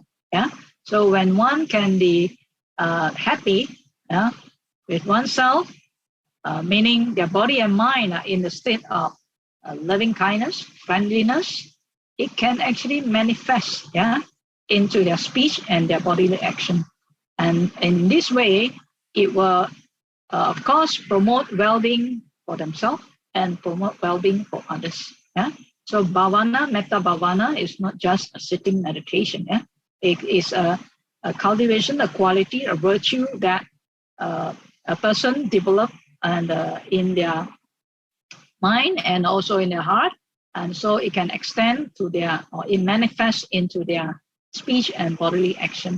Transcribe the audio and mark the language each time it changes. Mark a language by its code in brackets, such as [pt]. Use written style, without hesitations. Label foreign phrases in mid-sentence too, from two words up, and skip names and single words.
[en] So when one can be happy with oneself, meaning their body and mind are in the state of loving kindness, friendliness, it can actually manifest into their speech and their bodily action. And in this way, it will, of course, promote well-being for themselves and promote well-being for others. So bhavana, [pi] metta bhavana [en] is not just a sitting meditation. It is a cultivation, a quality, a virtue that a person develop and in their mind and also in their heart. And so it can extend to their, or it manifests into their speech and bodily action.